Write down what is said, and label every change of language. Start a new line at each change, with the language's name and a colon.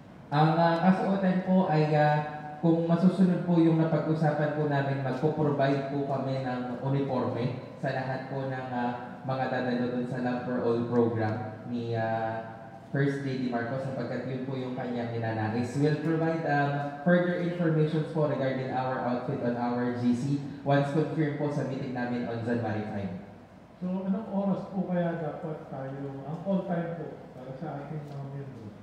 Filipino: Ang kasuotan po ay kung masusunod po yung napag-usapan po namin, magpo-provide po kami ng uniforme sa lahat po ng mga dadalo dun sa Love for All program ni First Lady Marcos sapagkat yun po yung kanyang ninanais.
English: We'll provide further information po regarding our outfit on our GC once confirmed po
Filipino: sa meeting namin
English: on January 5.
Filipino: So, anong oras po kaya dapat tayo, ang all time po para sa ating mga miyembro?